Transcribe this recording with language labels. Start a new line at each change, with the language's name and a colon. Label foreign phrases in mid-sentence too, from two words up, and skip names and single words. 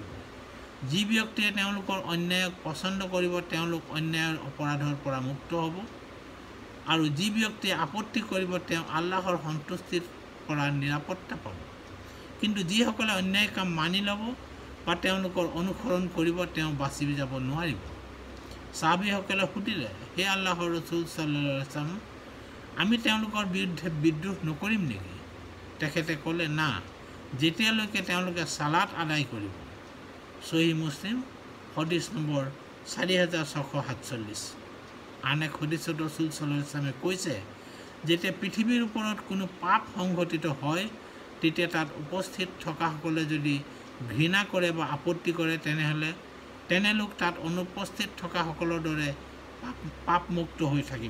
Assamese: যি ব্যক্তিয়ে তেওঁলোকৰ অন্যায়ক পচন্দ কৰিব, তেওঁলোক অন্যায়ৰ অপৰাধৰ পৰা মুক্ত হ'ব, আৰু যি ব্যক্তিয়ে আপত্তি কৰিব, তেওঁ আল্লাহৰ সন্তুষ্টিৰ পৰা নিৰাপত্তা পাব। কিন্তু যিসকলে অন্যায় কাম মানি ল'ব বা তেওঁলোকৰ অনুসৰণ কৰিব, তেওঁ বাচি যাব নোৱাৰিব। সাহাবীসকলে সুধিলে, হে আল্লাহৰ ৰসুল
Arabic: صلى الله عليه وسلم,
Assamese: আমি তেওঁলোকৰ বিৰুদ্ধে বিদ্ৰোহ নকৰিম নেকি? তেখেতে ক'লে, না, যেতিয়ালৈকে তেওঁলোকে সালাত আদায় কৰিব। সহিহ মুছলিম হাদিছ নম্বৰ 4647। আন এক হাদিছত ৰসুল
Arabic: صلى الله عليه وسلم
Assamese: কৈছে, যেতিয়া পৃথিৱীৰ ওপৰত কোনো পাপ সংঘটিত হয়, তেতিয়া তাত উপস্থিত থকাসকলে যদি ঘৃণা কৰে বা আপত্তি কৰে, তেনে লোক তাত অনুপস্থিত থকাসকলৰ দৰে পাপমুক্ত হৈ থাকিব।